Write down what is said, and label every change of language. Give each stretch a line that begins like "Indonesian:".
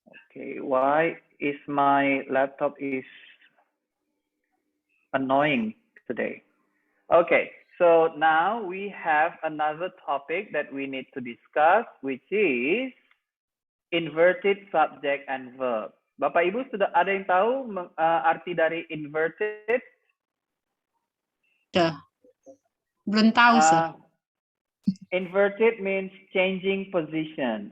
English: Okay, why is my laptop is annoying today? Okay, so now we have another topic that we need to discuss, which is inverted subject and verb.
Indonesian: Bapak Ibu sudah ada yang tahu arti dari inverted? Belum tahu, sir.
English: Inverted means changing position.